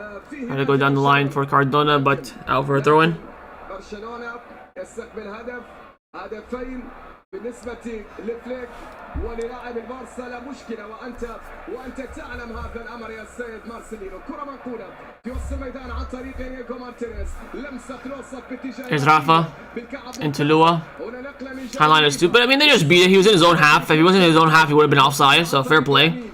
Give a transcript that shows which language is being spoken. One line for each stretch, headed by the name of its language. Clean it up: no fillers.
English: Trying to go down the line for Cardona, but out for a throw-in.
Arabic: برشلونة يستقبل هدفين بالنسبة لفليك وللاعب البارسا. لا مشكلة، وأنت تعلم هذا الأمر يا سيد مارسيلينو. كرة منقولة في وسط الميدان عن طريق إنيجو مارتينيز، لمسة الوسط باتجاه
English: Here's Rafa into Lua. Highline is stupid. I mean, they just beat it. He was in his own half. If he wasn't in his own half, he would have been offside. So fair play.